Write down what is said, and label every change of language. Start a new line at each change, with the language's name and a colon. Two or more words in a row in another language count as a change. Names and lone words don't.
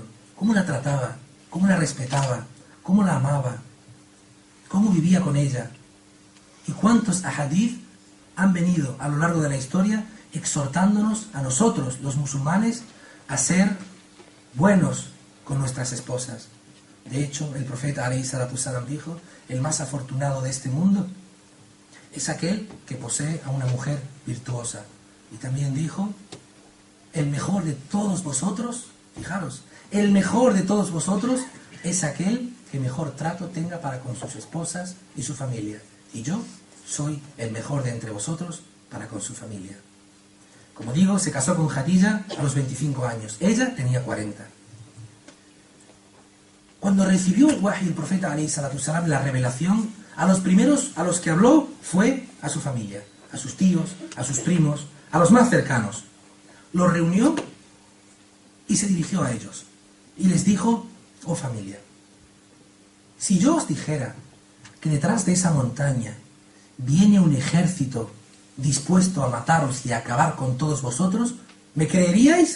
Spanish: Cómo la trataba, cómo la respetaba, cómo la amaba, cómo vivía con ella. Y cuántos ahadith han venido a lo largo de la historia exhortándonos a nosotros, los musulmanes, a ser buenos con nuestras esposas. De hecho, el profeta
Arabic: عليه الصلاة السلام
Spanish: dijo, el más afortunado de este mundo es aquel que posee a una mujer virtuosa. Y también dijo, el mejor de todos vosotros, fijaros, el mejor de todos vosotros es aquel que mejor trato tenga para con sus esposas y su familia. Y yo soy el mejor de entre vosotros para con su familia. Como digo, se casó con Khadija a los 25 años. Ella tenía 40. Cuando recibió el wahy, el profeta
Arabic: عليه الصلاة السلام,
Spanish: la revelación, a los primeros a los que habló fue a su familia, a sus tíos, a sus primos, a los más cercanos. Los reunió y se dirigió a ellos. Y les dijo: oh familia, si yo os dijera que detrás de esa montaña viene un ejército dispuesto a mataros y a acabar con todos vosotros, ¿me creeríais?